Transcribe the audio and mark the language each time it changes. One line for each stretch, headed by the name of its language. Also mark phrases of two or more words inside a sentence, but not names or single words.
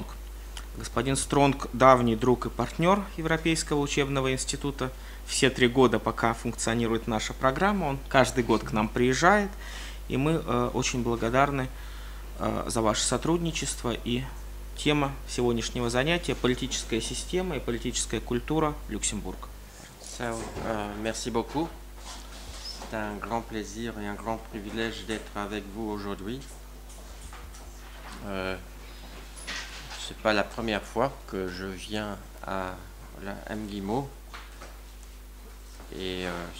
Russian: Господин Стронг – давний друг и партнер Европейского учебного института. Все 3 года, пока функционирует наша программа, он каждый год к нам приезжает. И мы очень благодарны за ваше сотрудничество. И тема сегодняшнего занятия – политическая система и политическая культура Люксембурга.
French: Merci beaucoup. C'est un grand plaisir et un grand privilège d'être avec vous aujourd'hui. Ce n'est pas la première fois que je viens à la MGIMO et